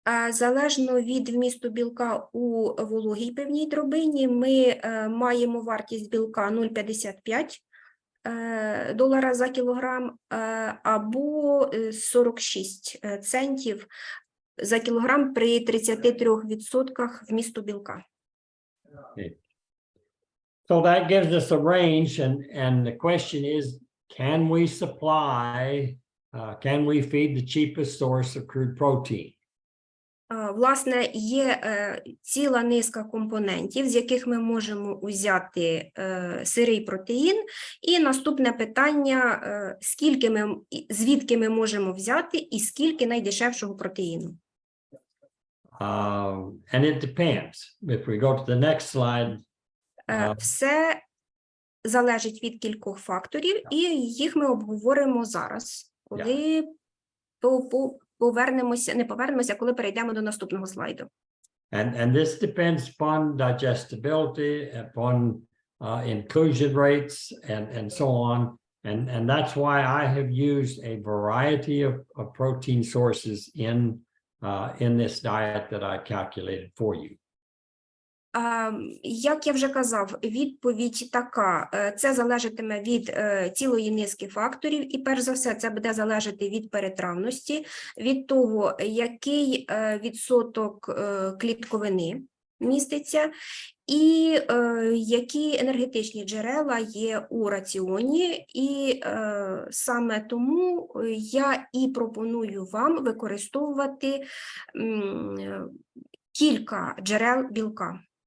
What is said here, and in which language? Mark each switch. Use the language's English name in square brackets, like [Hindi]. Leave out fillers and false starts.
[Ukrainian] Залежно від вмісту білка у вологій певній дробині, ми маємо вартість білка $0,55 за кілограм або 46 центів за кілограм при 33% вмісту білка. [English] Okay. So that gives us a range, and the question is, can we feed the cheapest source of crude protein? [Ukrainian] Власне, є ціла низка компонентів, з яких ми можемо взяти сирий протеїн. І наступне питання, звідки ми можемо взяти і скільки найдешевшого протеїну? [English] And it depends. If we go to the next slide. [Ukrainian] Все залежить від кількох факторів, і їх ми обговоримо зараз, коли повернемося, коли перейдемо до наступного слайду. [English] And this depends upon digestibility, upon inclusion rates, and so on. And that's why I have used a variety of protein sources in this diet that I calculated for you. [Ukrainian] Як я вже казав, відповідь така: це залежатиме від цілої низки факторів, і перш за все це буде залежати від перетравності, від того, який відсоток клітковини міститься, і які енергетичні джерела є у раціоні, і саме тому я і пропоную вам використовувати кілька джерел білка.